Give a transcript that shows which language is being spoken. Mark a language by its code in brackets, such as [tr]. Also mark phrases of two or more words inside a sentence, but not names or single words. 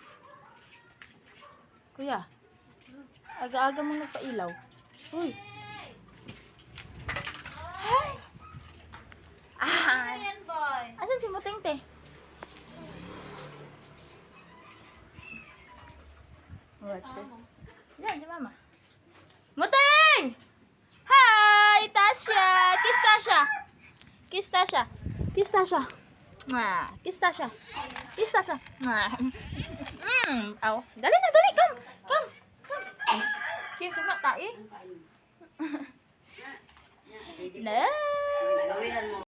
[tl] Kuya. Aga-aga mo nagpailaw. Uy. [en] Hi. Ah. [tl] Ayan, boy. Asan si Muting, te? What? Yan, si mama. Muting! [en] Hi, Tasha! Kiss Tasha! Kiss Tasha! Kiss Tasha! Mwah! Kiss Tasha! Kiss Tasha! [tl] Mwah! Aw. Dali na, dali! [en] Come! Come! [tl] Come! Kiss mo, tae? [en] No!